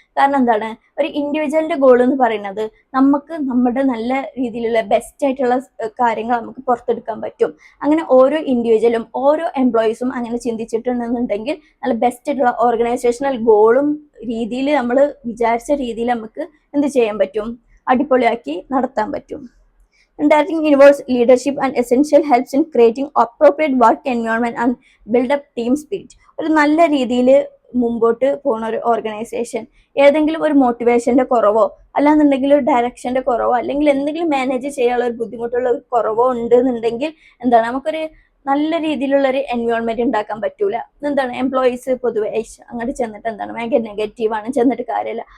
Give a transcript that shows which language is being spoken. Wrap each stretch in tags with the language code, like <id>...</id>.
<ml>കാരണം എന്താണ് ഒരു ഇൻഡിവിജ്വലിന്റെ ഗോൾ എന്ന് പറയുന്നത് നമുക്ക് നമ്മുടെ നല്ല രീതിയിലുള്ള ബെസ്റ്റ് ആയിട്ടുള്ള കാര്യങ്ങൾ നമുക്ക് പുറത്തെടുക്കാൻ പറ്റും. അങ്ങനെ ഓരോ ഇൻഡിവിജ്വലും ഓരോ എംപ്ലോയീസും അങ്ങനെ ചിന്തിച്ചിട്ടുണ്ടെന്നുണ്ടെങ്കിൽ നല്ല ബെസ്റ്റ് ആയിട്ടുള്ള ഓർഗനൈസേഷണൽ ഗോളും രീതിയിൽ നമ്മൾ വിചാരിച്ച രീതിയിൽ നമുക്ക് എന്ത് ചെയ്യാൻ പറ്റും, അടിപൊളിയാക്കി നടത്താൻ പറ്റും.</ml> <en>Directing involves leadership and essential helps in creating appropriate work environment and build up team spirit.</en> <ml>ഒരു നല്ല രീതിയിൽ മുമ്പോട്ട് പോകുന്ന ഒരു ഓർഗനൈസേഷൻ ഏതെങ്കിലും ഒരു മോട്ടിവേഷന്റെ കുറവോ അല്ലാന്നുണ്ടെങ്കിൽ ഒരു ഡയറക്ഷന്റെ കുറവോ അല്ലെങ്കിൽ എന്തെങ്കിലും മാനേജ് ചെയ്യാനുള്ള ഒരു ബുദ്ധിമുട്ടുള്ള ഒരു കുറവോ ഉണ്ടെന്നുണ്ടെങ്കിൽ എന്താണ് നമുക്കൊരു നല്ല രീതിയിലുള്ള ഒരു എൻവയോൺമെന്റ് ഉണ്ടാക്കാൻ പറ്റൂല. എന്താണ് എംപ്ലോയീസ് പൊതുവെ അങ്ങോട്ട് ചെന്നിട്ട് എന്താണ് ഭയങ്കര നെഗറ്റീവാണ്, ചെന്നിട്ട് കാര്യമില്ല.</ml>